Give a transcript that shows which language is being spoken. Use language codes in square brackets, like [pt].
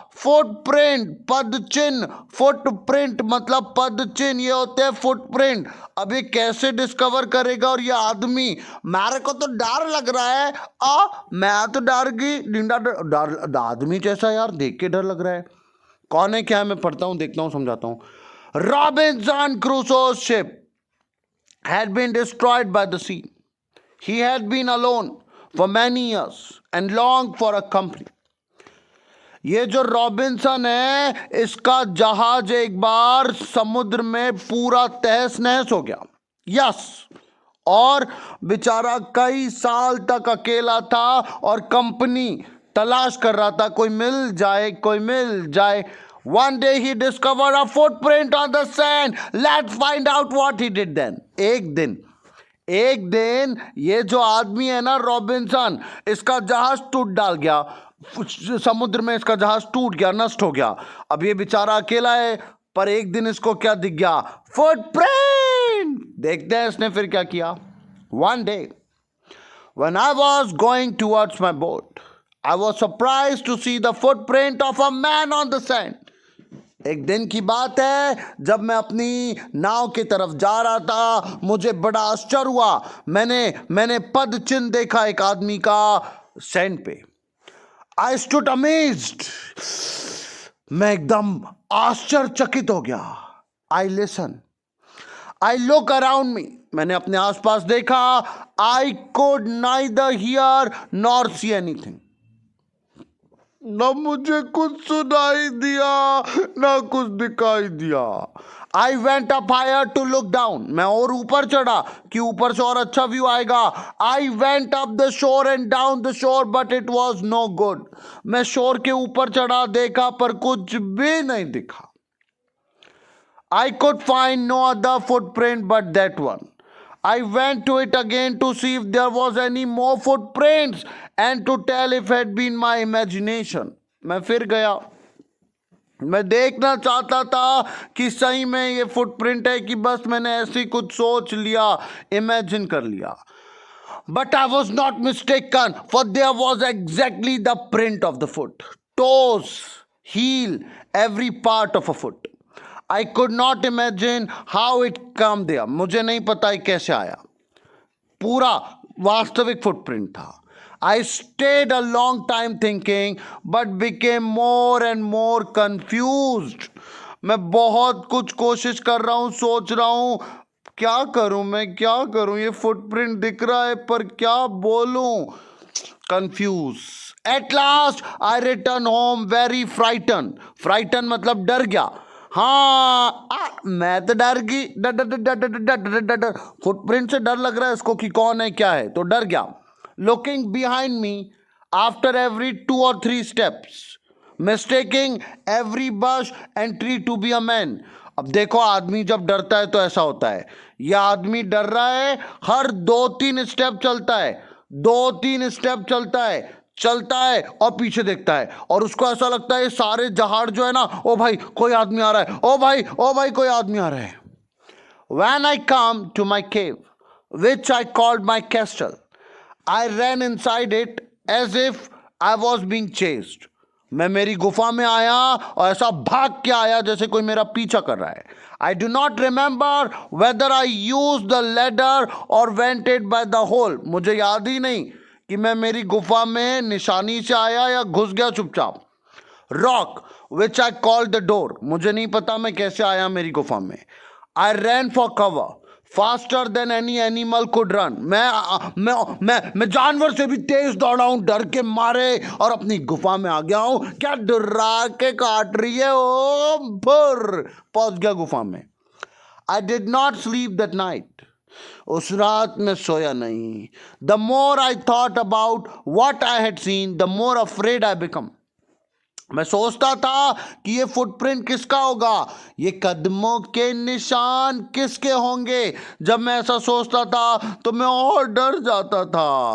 [hi] Footprint, पदचिन्ह. Footprint मतलब पदचिन्ह, ये होते हैं फुटप्रिंट. अब ये कैसे डिस्कवर करेगा? और ये आदमी, मेरे को तो डर लग रहा है. मैं तो डर गई. आदमी जैसा यार, देख के डर लग रहा है. कौन है, क्या है? मैं पढ़ता हूं, देखता हूं, समझाता हूं. [en] Robinson Crusoe's ship had been destroyed by the sea. He had been alone for many years and longed for a company. [hi] ये जो रॉबिन्सन है, इसका जहाज एक बार समुद्र में पूरा तहस नहस हो गया. यस, और बेचारा कई साल तक अकेला था और कंपनी तलाश कर रहा था, कोई मिल जाए. [en] One day he discovered a footprint on the sand. Let's find out what he did then. [hi] एक दिन ये जो आदमी है ना रॉबिन्सन, इसका जहाज टूट डाल गया. समुद्र में इसका जहाज टूट गया, नष्ट हो गया। अब ये बेचारा अकेला है, पर एक दिन इसको क्या दिख गया? फुटप्रिंट। देखते हैं इसने फिर क्या किया। [en] One day when I was going towards my boat, I was surprised to see the footprint of a man on the sand. [hi] एक दिन की बात है, जब मैं अपनी नाव की तरफ जा रहा था, मुझे बड़ा आश्चर्य हुआ। मैंने पद चिन्ह देखा एक आदमी का सैंड पे। [en] I stood amazed. [hi] मैं एकदम आश्चर्यचकित हो गया। [en] I listen. I look around me. [hi] मैंने अपने आसपास देखा। [en] I could neither hear nor see anything. [hi] न मुझे कुछ सुनाई दिया, ना कुछ दिखाई दिया। [en] I went up higher to look down. [hi] मैं और ऊपर चढ़ा कि ऊपर से और अच्छा व्यू आएगा। [en] I went up the shore and down the shore, but it was no good. [hi] मैं शोर के ऊपर चढ़ा, देखा, पर कुछ भी नहीं दिखा। [en] I could find no other footprint but that one. I went to it again to see if there was any more footprints and to tell if it had been my imagination. [hi] मैं फिर गया, मैं देखना चाहता था कि सही में ये फुटप्रिंट है कि बस मैंने ऐसी कुछ सोच लिया, इमेजिन कर लिया। [en] But I was not mistaken, for there was exactly the print of the foot. Toes, heel, every part of a foot. I could not imagine how it come there. [hi] मुझे नहीं पता ये कैसे आया। पूरा वास्तविक फुटप्रिंट था। [en] I stayed a long time thinking, but became more and more confused. [hi] मैं बहुत कुछ कोशिश कर रहा हूँ, सोच रहा हूँ क्या करूँ, मैं क्या करूँ, ये फुटप्रिंट दिख रहा है पर क्या बोलूँ, confused. [en] At last I returned home very frightened. [hi] Frightened मतलब डर गया। हाँ, मैं तो डर गई, डर फुटप्रिंट से डर लग रहा है इसको कि कौन है क्या है, तो डर गया। [en] Looking behind me after every 2 or 3 steps, mistaking every bush and tree to be a man. [hi] अब देखो, आदमी जब डरता है तो ऐसा होता है। यह आदमी डर रहा है, हर 2-3 स्टेप चलता है, 2-3 स्टेप चलता है और पीछे देखता है, और उसको ऐसा लगता है सारे जहाड़ जो है ना, ओ भाई कोई आदमी आ रहा है, ओ भाई कोई आदमी आ रहा है। [en] When I come to my cave, which I called my castle, I ran inside it as if I was being chased. [hi] मैं मेरी गुफा में आया और ऐसा भाग के आया जैसे कोई मेरा पीछा कर रहा है। [en] I do not remember whether I used the ladder or went it by the hole. [hi] मुझे याद ही नहीं कि मैं मेरी गुफा में निशानी से आया या घुस गया चुपचाप। [en] Rock, which I called the door. [hi] मुझे नहीं पता मैं कैसे आया मेरी गुफा में। [en] I ran for cover, faster than any animal could run. [hi] मैं जानवर से भी तेज दौड़ा हूं डर के मारे, और अपनी गुफा में आ गया हूं। क्या डरा के काट रही है, ओ भुर, पहुंच गया गुफा में। [en] I did not sleep that night. [hi] उस रात में सोया नहीं। [en] The more I thought about what I had seen, the more afraid I become. [hi] मैं सोचता था कि ये फुटप्रिंट किसका होगा, ये कदमों के निशान किसके होंगे। जब मैं ऐसा सोचता था तो मैं और डर जाता था।